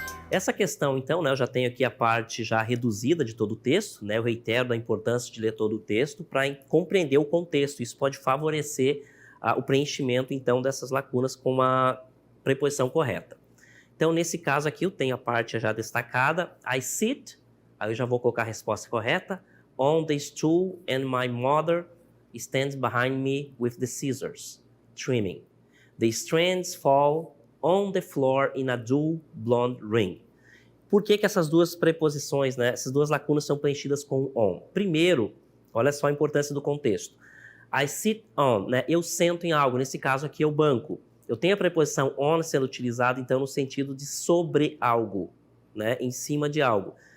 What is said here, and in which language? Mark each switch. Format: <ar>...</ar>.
<pt>Essa questão, então, né, eu já tenho aqui a parte já reduzida de todo o texto, né, eu reitero a importância de ler todo o texto para compreender o contexto. Isso pode favorecer o preenchimento, então, dessas lacunas com a preposição correta. Então, nesse caso aqui, eu tenho a parte já destacada.</pt> <en>I sit,</en> <pt>aí eu já vou colocar a resposta correta.</pt> <en>On the stool and my mother stands behind me with the scissors, trimming. The strands fall on the floor in a dull blonde ring.</en> <pt>Por que essas duas preposições, né, essas duas lacunas são preenchidas com on? Primeiro, olha só a importância do contexto.</pt> <en>I sit on,</en> <pt>né, eu sento em algo, nesse caso aqui é o banco. Eu tenho a preposição on sendo utilizada, então, no sentido de sobre algo, né, em cima de algo.</pt>